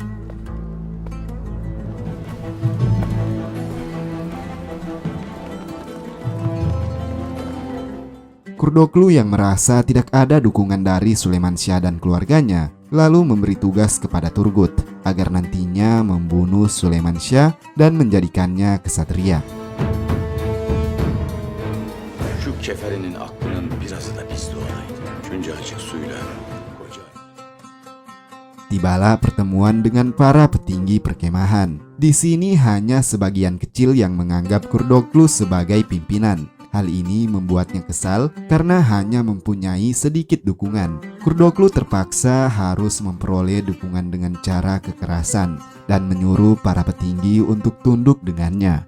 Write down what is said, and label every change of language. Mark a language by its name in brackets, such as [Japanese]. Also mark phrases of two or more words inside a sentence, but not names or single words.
[Indonesian] Kurdoglu yang merasa tidak ada dukungan dari Sulaiman Syah dan keluarganya, lalu memberi tugas kepada Turgut agar nantinya membunuh Sulaiman Syah dan menjadikannya kesatria. [Turkish] şu keferinin aklının birazı da bizde olaydı. Şunca açık suyla koca. [Indonesian] Tibalah pertemuan dengan para petinggi perkemahan. Di sini hanya sebagian kecil yang menganggap Kurdoglu sebagai pimpinan. Hal ini membuatnya kesal karena hanya mempunyai sedikit dukungan. Kurdoglu terpaksa harus memperoleh dukungan dengan cara kekerasan dan menyuruh para petinggi untuk tunduk dengannya.